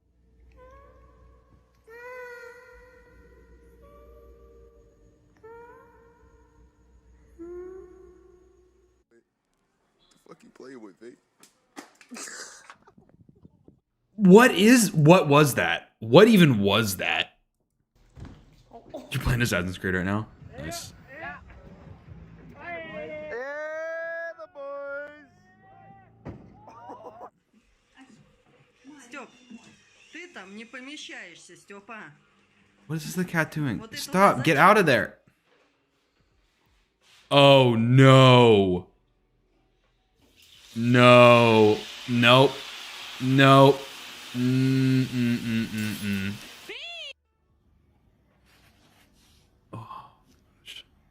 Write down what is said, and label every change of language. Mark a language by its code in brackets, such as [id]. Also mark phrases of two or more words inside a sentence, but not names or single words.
[en] Fuck you playing with, mate? What was that? What even was that? You're playing Assassin's Creed right now? Nice. [ru] Стёп, ты там не помещаешься, Стёпа. [en] What is the cat doing? Stop! Get out of there! Oh no! No! Nope! Nope! Oh gosh.